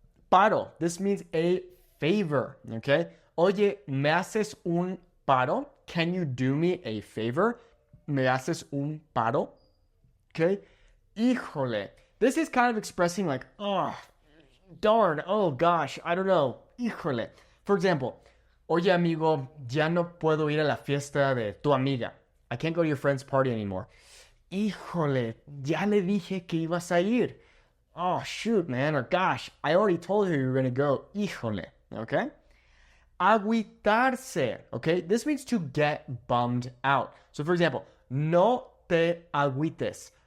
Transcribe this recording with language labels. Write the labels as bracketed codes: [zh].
[en] Paro, this means a favor, okay? [es] Oye, ¿me haces un paro? [en] Can you do me a favor? [es] ¿Me haces un paro? [en] Okay? [es] Híjole. [en] This is kind of expressing like, oh, darn, oh gosh, I don't know. [es] Híjole. [en] For example, [es] oye amigo, ya no puedo ir a la fiesta de tu amiga. [en] I can't go to your friend's party anymore. [es] Híjole, ya le dije que ibas a ir. [en] Oh, shoot, man, or gosh, I already told her you were going to go. [es] Híjole, okay? Agüitarse, okay? [en] This means to get bummed out. So, for example, [es] no te agüites.